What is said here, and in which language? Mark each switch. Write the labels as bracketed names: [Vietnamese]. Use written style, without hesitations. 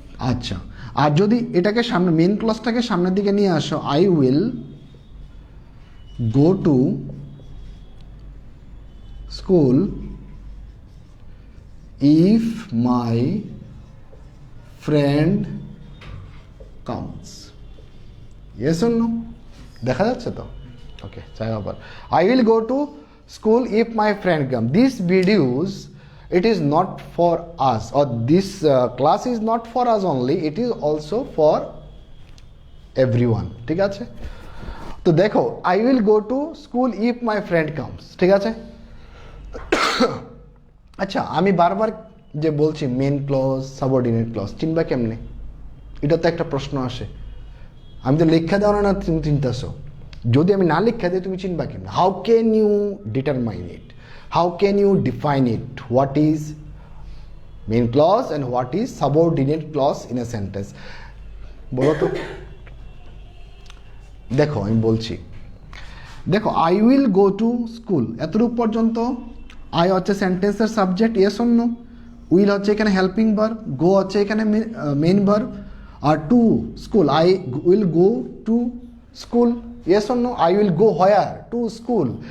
[Bangla] আচ্ছা, আর যদি এটাকে সামনে, মেইন ক্লজটাকে সামনের দিকে নিয়ে আসো, [English] I will go to school if my friend comes. Yes or no? [Bangla] দেখা যাচ্ছে তো? [English] okay, [Bangla] চাই আবার [English] I will go to school if my friend come. This videos, it is not for us, or this class is not for us only, it is also for everyone, [Bangla] ঠিক আছে? তো দেখো [English] I will go to school if my friend comes, [Bangla] ঠিক আছে? আচ্ছা আমি বারবার যে বলছি মেন ক্লজ, সাবঅর্ডিনেট ক্লজ, চিনবা কেমনে? এটা তো একটা প্রশ্ন আসে। আমি তো লেখা দেওয়া না, তুমি চিনতেছো। যদি আমি না লেখা দিই তুমি চিনবা কেমনে? [English] How can you determine it? How can you define it? What is main clause and what is subordinate clause in a sentence? [Bangla] বলো তো। দেখো আমি বলছি, দেখো [English] I will go to school, [Bangla] এতটুকু পর্যন্ত আই হচ্ছে সেন্টেন্সের subject, [English] Yes or no? [Bangla] Will হচ্ছে এখানে হেল্পিং ভার্ব, গো হচ্ছে এখানে main verb, আর to school, [English] I will go to school, yes or no? I will go where? To school.